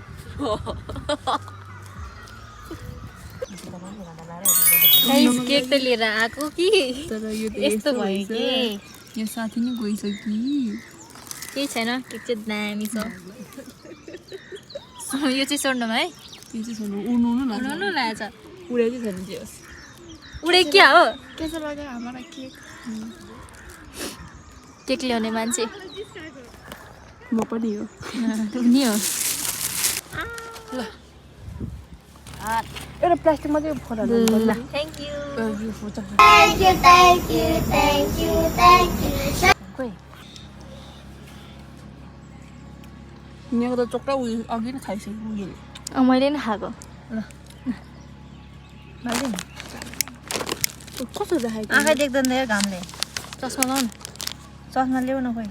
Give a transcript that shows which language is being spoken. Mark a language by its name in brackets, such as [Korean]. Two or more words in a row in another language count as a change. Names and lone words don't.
[Nepali] केक त लिएर आएको कि तर यो त यस्तो भयो कि यो साथी नै गइसक्यो। केही छैन, केक चाहिँ दामी छ। यो चाहिँ सोड्नुमा है, त्यो चाहिँ सुन्नु उड्नु उड्नु लागेछ। उडे चाहिँ छैन जे होस्। उडे क्या हो? [Hindi] कैसा लगा हमारा केक? [Nepali] केक ल्याउने मान्छे म पनि हो। नि हो। ल एउटा प्लास्टिकमा चाहिँ फोटोहरू [English] Thank you. Thank you, thank you, thank you, thank you. [Nepali] खोइ यहाँ त चोक्टा उयो अघि नै खाइसक्यो उयोले मैले नि खाएको कस्तो देखाएको आँखा देख्दैन यार घामले चस्मा लाउनु चस्मा ल्याउ न खोइ